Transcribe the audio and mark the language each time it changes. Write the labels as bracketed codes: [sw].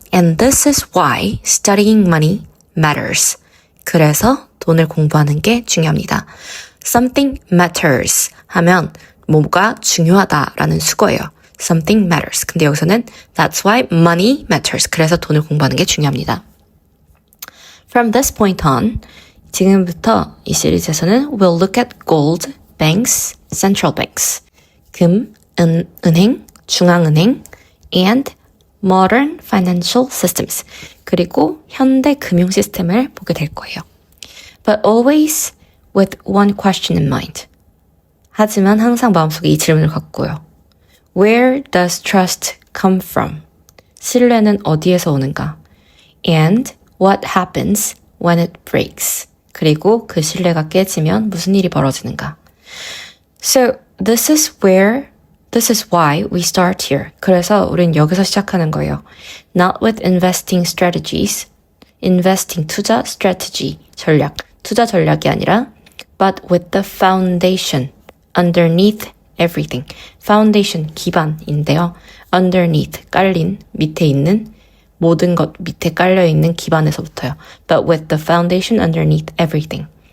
[en] And this is why studying money matters. [ko] 그래서 돈을 공부하는 게 중요합니다. [en] Something matters [ko] 하면 뭐가 중요하다라는 수거예요. [en] Something matters. [ko] 근데 여기서는 [en] that's why money matters. [ko] 그래서 돈을 공부하는 게 중요합니다. [en] From this point on, [ko] 지금부터 이 시리즈에서는 [en] we'll look at gold, banks, central banks. [ko] 금, 은행, 중앙은행, [en] and modern financial systems. [ko] 그리고 현대 금융 시스템을 보게 될 거예요. [en] But always with one question in mind. [ko] 하지만 항상 마음속에 이 질문을 갖고요. [en] Where does trust come from? [ko] 신뢰는 어디에서 오는가? [en] And what happens when it breaks? [ko] 그리고 그 신뢰가 깨지면 무슨 일이 벌어지는가? [en] So this is why we start here. [ko] 그래서 우린 여기서 시작하는 거예요. [en] Not with investing strategies. Investing 투자 strategy 전략. [ko] 투자 전략이 아니라 [en] but with the foundation underneath everything. [ko] Foundation 기반인데요. Underneath 깔린 밑에 있는 모든 것 밑에 깔려 있는 기반에서부터요. [en] But with the foundation underneath everything.